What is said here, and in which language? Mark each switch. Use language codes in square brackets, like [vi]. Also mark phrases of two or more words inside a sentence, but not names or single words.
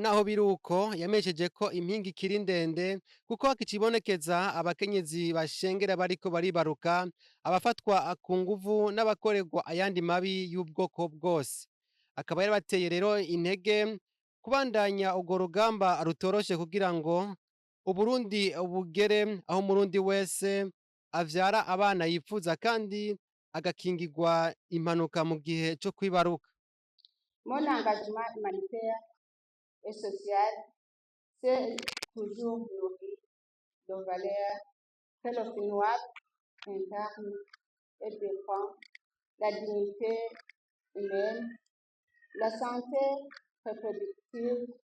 [rn] Naho biruko yamesheje ko impinga ikiri ndende kuko hakicibonekeza abakenyezi bashengera bariko baribaruka, abafatwa ku nguvu n'abakorerwa ayandi mabi y'ubwoko bwose. Akaba yarabateye rero intege kubandanya urwo rugamba rutoroshe kugira ngo Uburundi bugere aho umurundi wese avyara abana yipfuza kandi agakingirwa impanuka mu gihe co kwibaruka. [fr] Mon engagement humanitaire et social s'est toujours nourri de valeurs que le FINIWAP incarne et défend: la dignité humaine, la santé reproductive,